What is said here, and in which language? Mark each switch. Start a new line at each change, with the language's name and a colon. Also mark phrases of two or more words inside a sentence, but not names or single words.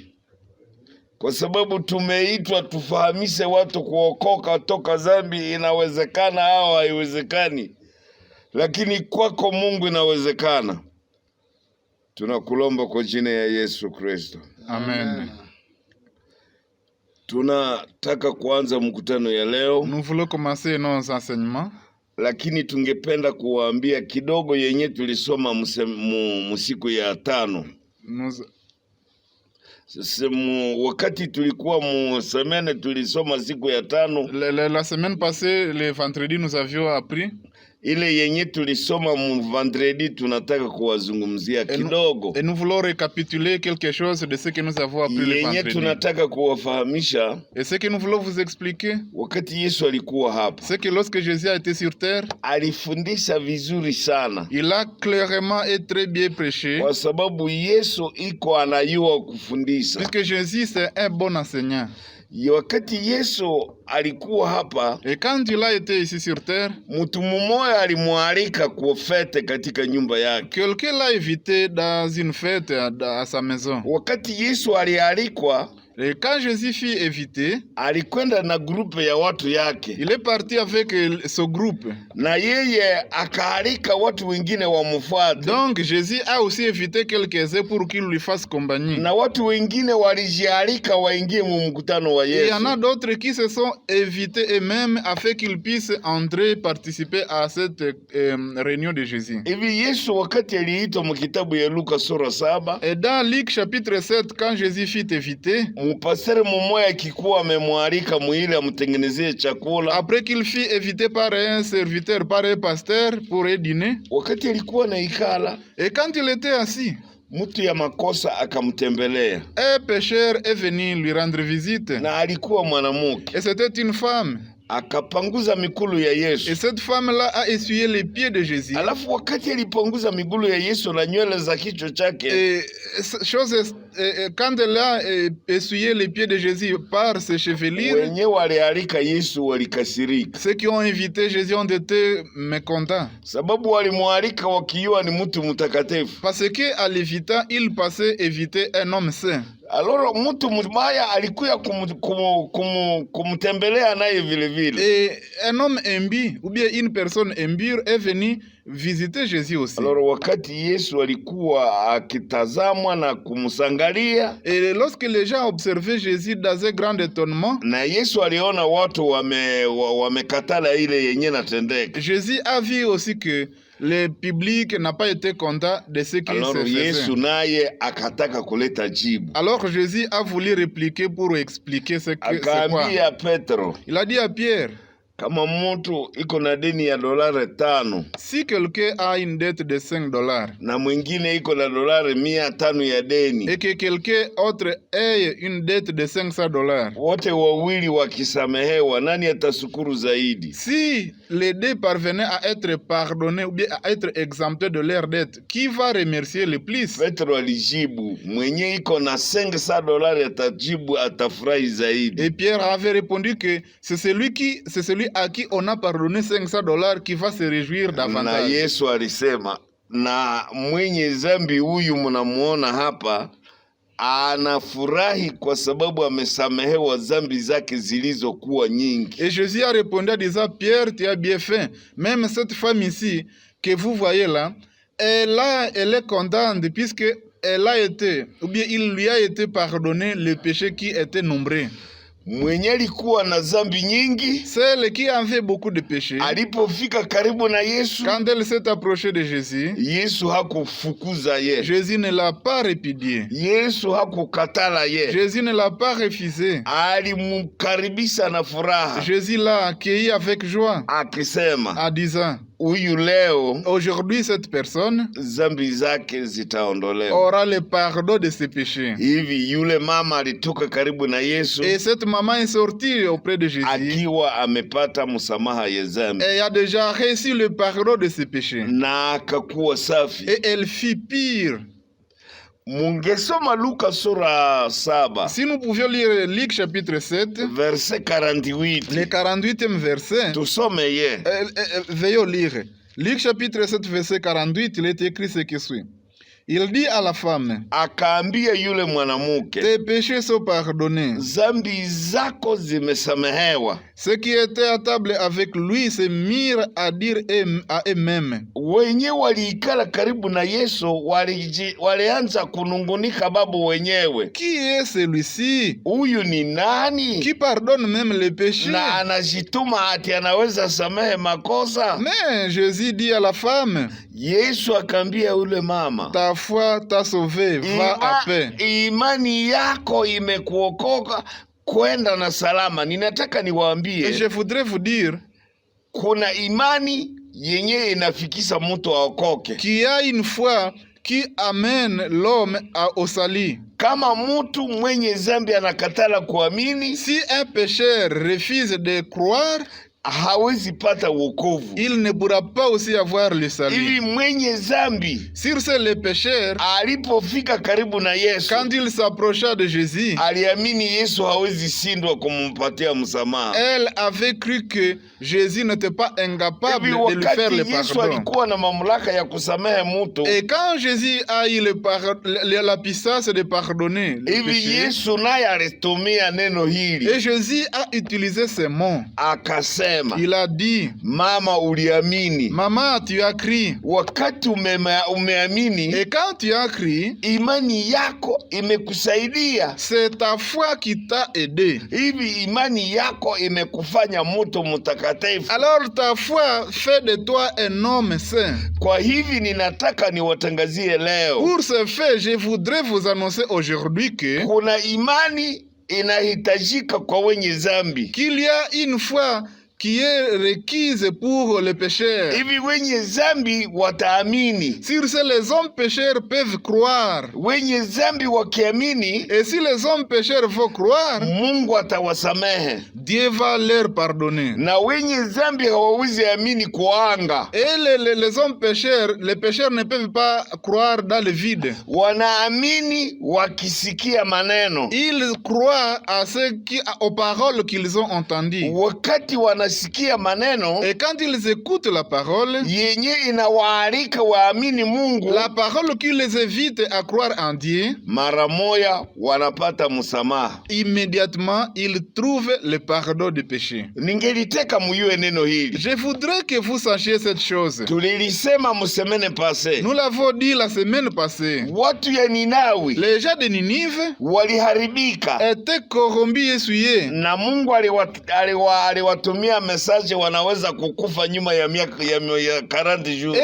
Swahili: Kwa sababu tumeitwa tufahamishe watu kuokoka toka dhambi. Inawezekana au haiwezekani, lakini kwako Mungu inawezekana. Tunakulomba kwa jina ya Yesu Kristo. Amen. Tunataka kuanza mkutano ya leo.
French: Nous voulons commencer nos enseignements.
Swahili: Lakini tungependa kuwaambia kidogo yenye tulisoma musiku ya tano. Wakati tulikuwa semene tulisoma siku ya tano.
French: La semaine passée, le vendredi, nous avions appris.
Swahili: Ile yenye tulisoma vendredi tunataka kuwazungumzia kidogo.
French: Et nous voulons récapituler quelque chose de ce que nous avons appris le vendredi.
Swahili: Yenye tunataka kuwafahamisha.
French: Et ce que nous voulons vous expliquer.
Swahili: Wakati Yesu alikuwa hapa.
French: C'est que lorsque Jésus a été sur terre.
Swahili: Alifundisha vizuri sana.
French: Il a clairement et très bien prêché.
Swahili: Kwa sababu Yesu iko anayua kufundisha.
French: Puisque Jésus c'est un bon enseignant.
Swahili: Wakati Yesu alikuwa hapa,
French: et quand il a été ici sur terre,
Swahili: mtu mmoja alimwalika kwa fete katika nyumba yake.
French: Quelqu'un l'a invité dans une fête à sa maison.
Swahili: Wakati Yesu alialikwa,
French: et quand Jésus fut invité,
Swahili: alikwenda na groupe ya watu yake.
French: Il est parti avec ce groupe.
Swahili: Na yeye akaalika watu wengine wamfuate.
French: Donc Jésus a aussi invité quelques-uns pour qu'ils lui fassent compagnie.
Swahili: Na watu wengine walijialika waingie mu mkutano wa Yesu.
French: Il y en a d'autres qui se sont invités eux-mêmes afin qu'ils puissent entrer participer à cette réunion de Jésus.
Swahili: Hivi Yesu wakati aliitwa mu kitabu ya Luka sura 7.
French: Et dans Luc chapitre 7, quand Jésus fut invité,
Swahili: mpasere mmoja akikuwa amemwalika mwili amtengenezee chakula.
French: Après qu'il fut invité par un serviteur, par un pasteur pour un dîner.
Swahili: Wakati alikuwa na ikala.
French: Et quand il était assis,
Swahili: mtu ya makosa akamtembelea.
French: Un pécheur est venu lui rendre visite.
Swahili: Na alikuwa mwanamke.
French: Et c'était une femme.
Swahili: Akapanguza mikulu ya Yesu.
French: Et cette femme-là a essuyé les pieds de Jésus.
Swahili: Alafu wakati alipanguza migulu ya Yesu na nywele za kichwa chake.
French: Et quand elle a essuyé les pieds de Jésus par ses chevelures,
Swahili: wenye walialika Yesu walikasirika.
French: Ceux qui ont invité Jésus ont été mécontents.
Swahili: Sababu walimwalika wakiwa ni mtu mtakatifu.
French: Parce que à l'évitant, il passait éviter un homme saint.
Swahili: Alors mtu mbaya alikuya kumtembelea naye vile vile.
French: Et un homme imbu ou bien une personne imbue est venu visiter Jésus aussi.
Swahili: Alors wakati Yesu alikuwa akitazamwa na kumsangalia.
French: Et lorsque les gens observaient Jésus dans un grand étonnement.
Swahili: Na Yesu aliona watu wamekatala ile yenye natendeka.
French: Jésus a vu aussi que le public n'a pas été content de ce qui se faisait. Alors Jésus a voulu répliquer pour expliquer ce que c'est quoi. Il a dit à Pierre.
Swahili: Kama mtu iko na deni ya $5,
French: si quelqu'un a une dette de $5
Swahili: na mwingine iko na $500 ya deni,
French: et que quelqu'un autre ait une dette de $500,
Swahili: wote wawili wakisamehewa, nani atasukuru zaidi?
French: Si les deux parvenaient à être pardonnés ou bien à être exemptés de leur dette, qui va remercier le plus?
Swahili: Petro alijibu, mwenye iko na $500 atajibu atafurahi zaidi.
French: Et Pierre avait répondu que c'est celui à qui on a pardonné $500 qui va se réjouir davantage.
Swahili: Na Yesu alisema, na mwenye zambi huyu mnamuona hapa anafurahi kwa sababu amesamehewa zambi zake zilizokuwa nyingi.
French: Et Jésus a répondu en disant, Pierre, tu as bien fait. Même cette femme ici que vous voyez là, elle est contente puisque elle a été, ou bien il lui a été pardonné le péché qui était nombreux.
Swahili: Mwenye alikuwa na zambi nyingi,
French: celle qui avait beaucoup de péchés,
Swahili: alipofika karibu na Yesu,
French: quand elle s'est approchée de Jésus,
Swahili: Yesu hakufukuza ye.
French: Jésus ne l'a pas répudié.
Swahili: Yesu hakukatala ye.
French: Jésus ne l'a pas refusé.
Swahili: Alimkaribisha na furaha.
French: Jésus l'a accueilli avec joie,
Swahili: akisema,
French: en disant, aujourd'hui cette personne
Swahili: zambi zake zitaondolewa,
French: aura le pardon de ses péchés.
Swahili: Hivi yule mama alitoka karibu na Yesu,
French: et cette maman est sortie auprès de Jésus
Swahili: akiwa amepata msamaha ya zambi,
French: et a déjà reçu le pardon de ses péchés,
Swahili: na akakuwa safi,
French: et elle fit pire.
Swahili: Mungesoma Luka sura 7.
French: Si nous pouvions lire Luc chapitre 7, verset 48. Le 48e verset.
Swahili: Tusome ye.
French: Veuillons lire. Luc chapitre 7 verset 48, il est écrit ce qui suit. Il dit à la femme,
Swahili: akaambia yule mwanamke,
French: tes péchés sont pardonnés,
Swahili: zambi zako zimesamehewa.
French: Ceux qui étaient à table avec lui se mirent à dire à eux-mêmes.
Swahili: Wenye waliikala karibu na Yesu walianza kunungunika babu wenyewe.
French: Qui est celui-ci?
Swahili: Huyu ni nani?
French: Qui pardonne même les péchés?
Swahili: Na anajituma ati anaweza samehe makosa.
French: Mais Jésus dit à la femme,
Swahili: Yesu akaambia ule mama,
French: ta foi t'a sauvé, va à paix.
Swahili: Imani yako imekuokoka, kwenda na salama. Ninataka niwaambie,
French: je voudrais vous dire,
Swahili: kuna imani yenye inafikisha mtu aokoke,
French: qu'il y a une foi qui amène l'homme au salut.
Swahili: Kama mtu mwenye zambi anakatala kuamini,
French: si un pécheur refuse de croire,
Swahili: hawezi pata wokovu.
French: Il ne pourra pas aussi avoir le salut.
Swahili: Ili mwenye zambi,
French: sur ce le pécheur,
Swahili: alipofika karibu na Yesu,
French: quand il s'approcha de Jésus,
Swahili: aliamini Yesu hawezi shindwa kumpatia msamaha.
French: Elle avait cru que Jésus n'était pas incapable de lui faire le pardon.
Swahili: Yesu alikuwa na mamlaka ya kusamehe mtu,
French: et quand Jésus a eu la puissance de pardonner le péché,
Swahili: Yesu naye alitumia neno hili,
French: et Jésus a utilisé ces mots.
Swahili: Akasema,
French: il a dit,
Swahili: mama uliamini,
French: maman tu as cru.
Swahili: Wakati umeamini,
French: et quand tu as cru,
Swahili: imani yako imekusaidia.
French: C'est ta foi qui t'a aidé.
Swahili: Hivi imani yako imekufanya mtu mtakatifu.
French: Alors ta foi fait de toi un homme saint.
Swahili: Kwa hivi ninataka niwatangazie leo,
French: pour ce fait je voudrais vous annoncer aujourd'hui que
Swahili: kuna imani inahitajika kwa wenye zambi,
French: qu'il y a une foi qui est requise pour les pécheurs.
Swahili: Hivi wenye zambi wataamini.
French: Sur ce les hommes pécheurs peuvent croire.
Swahili: Wenye zambi wakiamini,
French: et si les hommes pécheurs vont croire,
Swahili: Mungu atawasamehe.
French: Dieu va leur pardonner.
Swahili: Na wenye zambi hawawezi amini kuanga.
French: Et les hommes pécheurs, les pécheurs ne peuvent pas croire dans le vide.
Swahili: Wanaamini wakisikia maneno.
French: Ils croient à aux paroles qu'ils ont entendues.
Swahili: Wakati wanasikia maneno,
French: et quand ils écoutent la parole,
Swahili: yenye inawaalika waamini Mungu,
French: la parole qui les invite à croire en Dieu,
Swahili: mara moja wanapata msamaha.
French: Immédiatement ils trouvent le pardon du péché.
Swahili: Ningeliteka muyue neno hili.
French: Je voudrais que vous sachiez cette chose.
Swahili: Tulilisema msemene passé.
French: Nous l'avons dit la semaine passée.
Swahili: Watu ya Ninawi,
French: les gens de Ninive,
Swahili: waliharibika,
French: étaient corrompus et souillés.
Swahili: Na Mungu aliwatumia message wanaweza kukufa nyuma ya miaka ya 40 jours.